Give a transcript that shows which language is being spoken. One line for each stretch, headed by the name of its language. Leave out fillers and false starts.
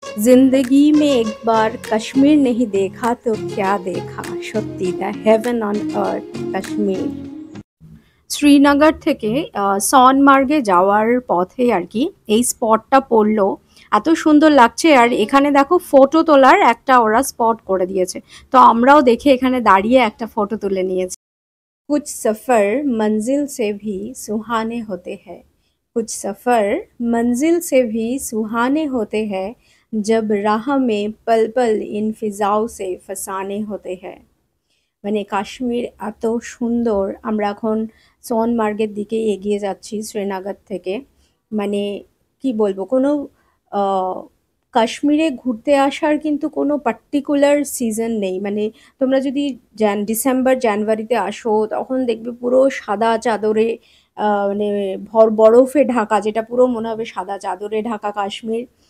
Hindi: जिंदगी में एक बार कश्मीर नहीं देखा तो क्या देखा
Bangla: সত্যি the haven on earth Kashmir. Srinagar থেকে সনমার্গে যাওয়ার পথে আর কি এই স্পটটা পড়লো। এত সুন্দর লাগছে, আর এখানে দেখো ফটো তোলার একটা ওরা স্পট করে দিয়েছে। তো আমরাও দেখে এখানে দাঁড়িয়ে একটা ফটো তুলে নিয়েছি।
Hindi: कुछ सफ़र मंजिल से भी सुहाने होते हैं, कुछ सफ़र मंजिल से भी सुहाने होते हैं, जब राह में पल पल इन फिजाओं से फसाने होते हैं।
Bangla: মানে কাশ্মীর এত সুন্দর। আমরা এখন সোনমার্গের দিকে এগিয়ে যাচ্ছি শ্রীনগর থেকে। মানে কি বলবো, কোনো আহ, কাশ্মীরে ঘুরতে আসার কিন্তু কোনো পার্টিকুলার সিজন নেই। মানে তোমরা যদি ডিসেম্বর জানুয়ারিতে আসো তখন দেখবে পুরো সাদা চাদরে মানে বরফে ঢাকা, যেটা পুরো মনে হবে সাদা চাদরে ঢাকা কাশ্মীর।